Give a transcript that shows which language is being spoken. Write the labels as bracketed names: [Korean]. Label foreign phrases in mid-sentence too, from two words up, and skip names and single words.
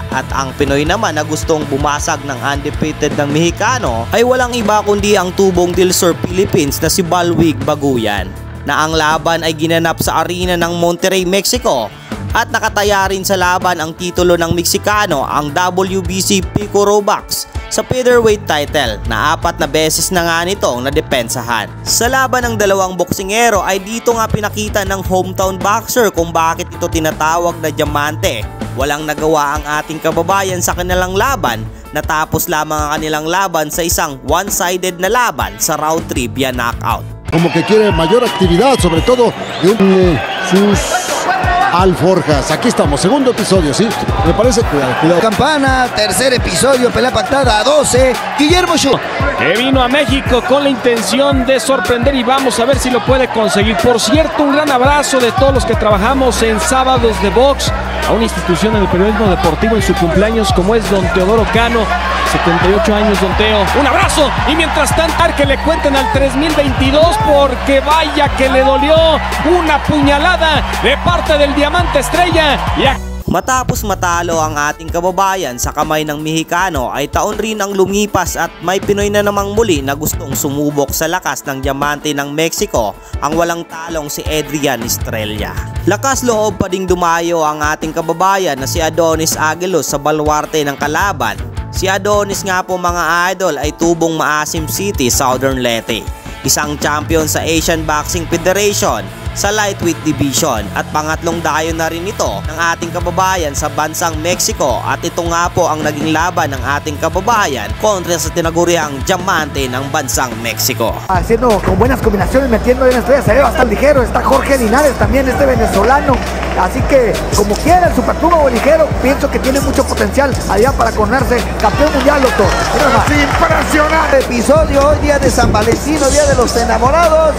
[Filipino] At ang Pinoy naman na gustong bumasag ng undefeated ng Mexicano ay walang iba kundi ang tubong Dilsur Philippines na si Balwig Baguyan, na ang laban ay ginanap sa arena ng Monterrey, Mexico, at nakataya rin sa laban ang titulo ng Mexicano, ang WBC Picoro Box sa [English] featherweight title [Filipino] na 4 na beses na nga nitong nadepensahan. Sa laban ng dalawang boksingero ay dito nga pinakita ng hometown boxer kung bakit ito tinatawag na Diamante. Walang nagawa ang ating kababayan sa kanilang laban, natapos lamang ang kanilang laban sa isang one-sided na laban sa round 3 [English] via knockout. [Spanish] Como que quiere mayor actividad, sobre todo de sus alforjas. Aquí estamos, segundo episodio, sí. Me parece, cuidado. Campana, tercer episodio, pelea pactada a 12. Guillermo Schur, que vino a México con la intención de sorprender y vamos a ver si lo puede conseguir. Por cierto, un gran abrazo de todos los que trabajamos en Sábados de Box, a una institución en el periodismo deportivo en su cumpleaños como es don Teodoro Cano. 78 años, don Teo. Un abrazo. Y mientras tanto, que le cuenten al 3022 porque vaya que le dolió una puñalada de parte del Diamante Estrella. [Filipino] Matapos matalo ang ating kababayan sa kamay ng Mexicano ay taon rin ang lumipas at may Pinoy na namang muli na gustong sumubok sa lakas ng Diamante ng Mexico, ang walang talong si Adrian Estrella. Lakas loob pa ding dumayo ang ating kababayan na si Adonis Aguilos sa baluarte ng kalaban. Si Adonis nga po mga idol ay tubong Maasim City, Southern Leyte. Isang champion sa Asian Boxing Federation sa [English] lightweight division [Filipino] at pangatlong dayo na rin ito ng ating kababayan sa bansang Mexico, at ito nga po ang naging laban ng ating kababayan kontra sa tinaguriang Diamante ng bansang Mexico. [Spanish] Haciendo con buenas combinaciones, metiendo en estrella, se ve bastante ligero. Está Jorge Linares también, este venezolano. Así que, como quiera, el superpluma o ligero, pienso que tiene mucho potencial allá para coronarse campeón mundial, doctor. Impresionante episodio hoy, día de San Valentino, día de los enamorados.